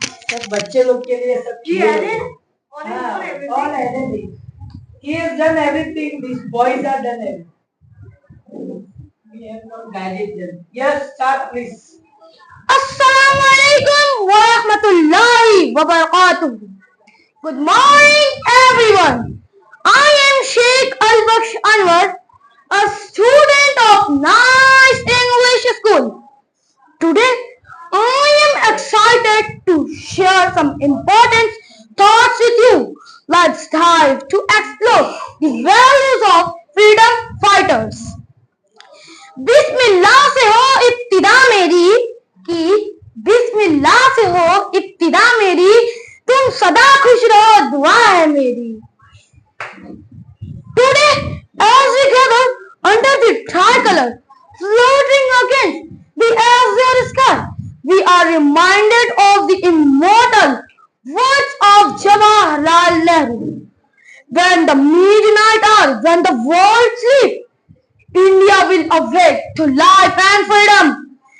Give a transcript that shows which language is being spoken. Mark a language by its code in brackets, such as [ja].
[hi] सब बच्चे लोग के लिए सब [en] all everything. He has done everything. These boys are done everything. We have not guided them. Yes, start please. [ar] Assalamu alaikum wa rahmatullahi wa barakatuh. [en] Good morning everyone. I am Sheikh Al-Baksh Anwar, a student of Nice English School. Today, I am excited to share some important thoughts with you. Let's dive to explore the values of freedom fighters. [hi] बिस्मिल्लाह से हो इब्तिदा मेरी, कि बिस्मिल्लाह से हो इब्तिदा मेरी, तुम सदा खुश रहो दुआ है मेरी। [en] Today, as we gather under the tricolor, floating against the azure sky, we are reminded of the immortal words of Jawaharlal Nehru. When the midnight hour, when the world sleeps, India will awake to life and freedom.